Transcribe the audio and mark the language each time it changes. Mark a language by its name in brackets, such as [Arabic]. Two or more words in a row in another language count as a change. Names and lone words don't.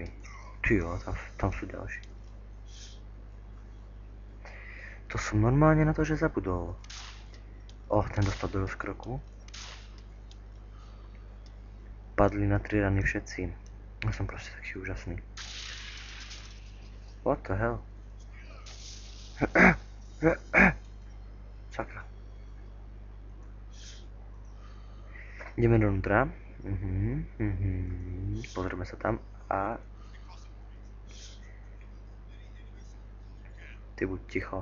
[Slovak] Tyjo, tam sú ďalší. To som normálne na to, že zabudol. Ten dostal do rozkroku. Padli na 3 rany všetci. Ja som proste taký úžasný. [English] What the hell? [Slovak] Sakra. Ideme dovnútra. Pozrieme sa tam a... Ty buď ticho.